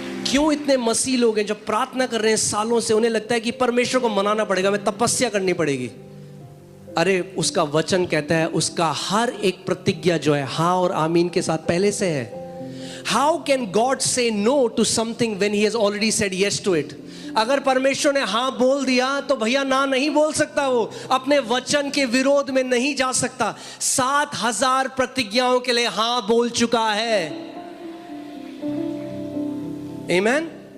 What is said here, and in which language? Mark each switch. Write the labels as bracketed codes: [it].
[hi] क्यों इतने मसीह लोग हैं जब प्रार्थना कर रहे हैं सालों से, उन्हें लगता है कि परमेश्वर को मनाना पड़ेगा, मैं तपस्या करनी पड़ेगी। अरे उसका वचन कहता है उसका हर एक प्रतिज्ञा जो है हाँ और आमीन के साथ पहले से है। [en] How can God say no to something when He has already said yes to it? [hi] अगर परमेश्वर ने हाँ बोल दिया तो भैया ना नहीं बोल सकता, वो अपने वचन के विरोध में नहीं जा सकता। 7000 प्रतिज्ञाओं के लिए हाँ बोल चुका है। आमेन।